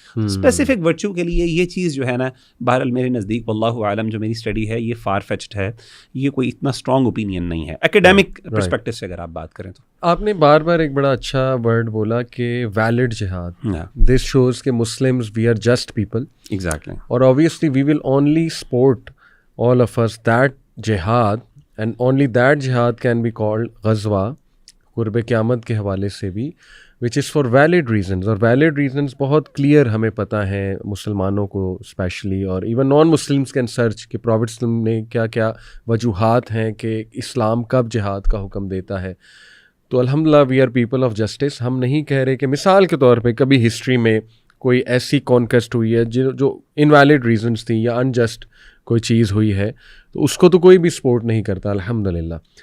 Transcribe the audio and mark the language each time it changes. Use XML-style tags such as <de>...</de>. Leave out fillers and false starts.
<ur>Specific virtue کے لیے یہ چیز جو ہے نا بہرحال میرے نزدیک واللہ عالم جو میری اسٹڈی ہے یہ فار فیچڈ ہے، یہ کوئی اتنا اسٹرانگ اوپینین نہیں ہے ایکیڈیمک پرسپیکٹو سے اگر آپ بات کریں تو. آپ نے بار بار ایک بڑا اچھا ورڈ بولا کہ ویلڈ جہاد.</ur> <en>This shows کہ Muslims we are just people. Exactly. اور obviously we will only support all of us that jihad and only that jihad can be called</en> <ur>غزوہ قرب قیامت کے حوالے سے بھی</ur> <en>which is for valid reasons.</en> <ur>اور valid reasons بہت کلیئر ہمیں پتہ ہیں مسلمانوں کو اسپیشلی، اور</ur> <en>even non Muslims can search</en> <ur>کہ پروفٹ وسلم نے کیا کیا وجوہات ہیں کہ اسلام کب جہاد کا حکم دیتا ہے. تو الحمدللہ</ur> <en>We are people of justice.</en> <ur>ہم نہیں کہہ رہے کہ مثال کے طور پہ کبھی ہسٹری میں کوئی ایسی کانکویسٹ ہوئی ہے جو انویلڈ ریزنس تھیں یا انجسٹ کوئی چیز ہوئی ہے تو اس کو تو کوئی بھی سپورٹ نہیں کرتا الحمدللہ.</ur>